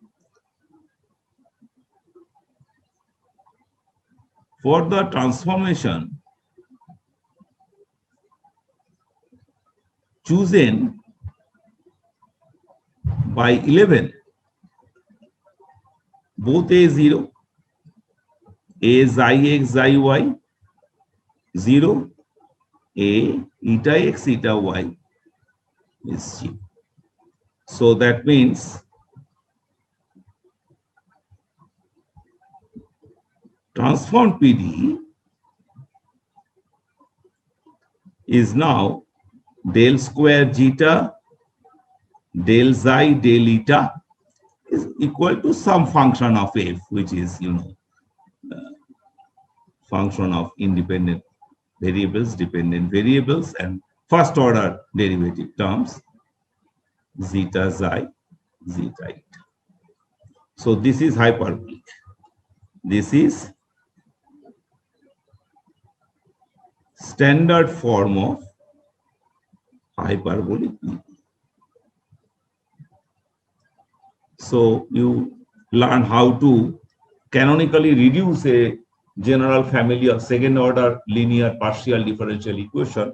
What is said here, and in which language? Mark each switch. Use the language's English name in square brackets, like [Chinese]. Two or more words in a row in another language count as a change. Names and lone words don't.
[English] For the transformation chosen by 11, both A is 0, A xi x xi y 0, A eta x eta y is 0. So that means transform PD is now del square zeta del xi del eta is equal to some function of f, which is, function of independent variables, dependent variables, and first order derivative terms, zeta xi, zeta eta. So this is hyperbolic. This is standard form of hyperbolic PD. So you learn how to canonically reduce a general family of second order linear partial differential equation.